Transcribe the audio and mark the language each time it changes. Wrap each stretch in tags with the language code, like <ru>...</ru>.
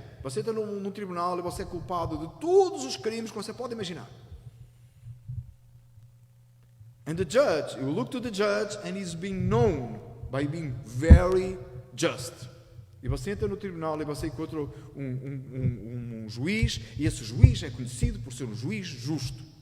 <pt>Você está num tribunal e você é culpado de todos os crimes que você pode imaginar.</pt> <en>And the judge, you look to the judge and he's being known by being very just.</en> <pt>E você entra no tribunal e você encontra um juiz, e esse juiz é conhecido por ser um juiz justo.</pt>